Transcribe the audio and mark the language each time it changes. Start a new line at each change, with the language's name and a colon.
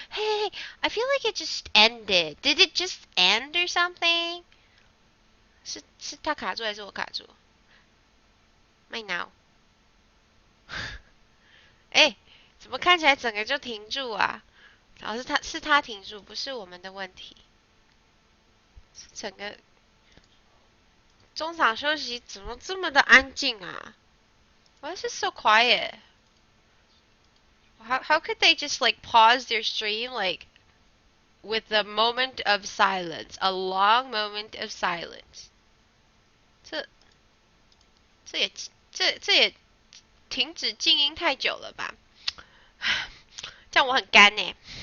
English: Hey, I feel like it just ended. Did it just end or something?
Chinese: 是他卡住还是我卡住？
English: My now.
Chinese: 怎么看起来整个就停住啊？然后是他停住，不是我们的问题。整个中场休息怎么这么的安静啊 ？
English: Why is it so quiet? How could they just like pause their stream like with a moment of silence, a long moment of silence?
Chinese: 这也停止静音太久了吧？这样我很干呢。